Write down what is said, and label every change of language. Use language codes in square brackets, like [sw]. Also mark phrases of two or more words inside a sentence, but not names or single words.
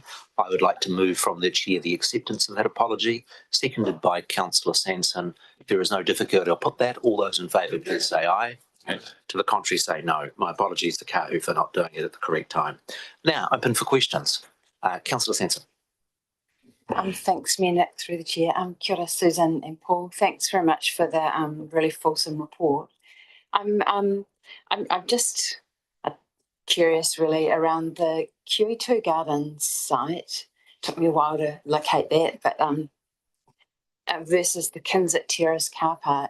[en] I would like to move from the chair the acceptance of that apology, seconded by Councillor Sanson. If there is no difficulty, I'll put that. All those in favour, please say aye. To the contrary, say no. My apologies to Kahu for not doing it at the correct time. Now, open for questions. Councillor Sanson. Thanks, Mayor Nick, through the chair. [mi] Kia ora, [en] Susan and Paul. Thanks very much for the really fulsome report. I'm just curious, really, around the QE2 Gardens site. Took me a while to locate that, but versus the Kinsit Terrace car park.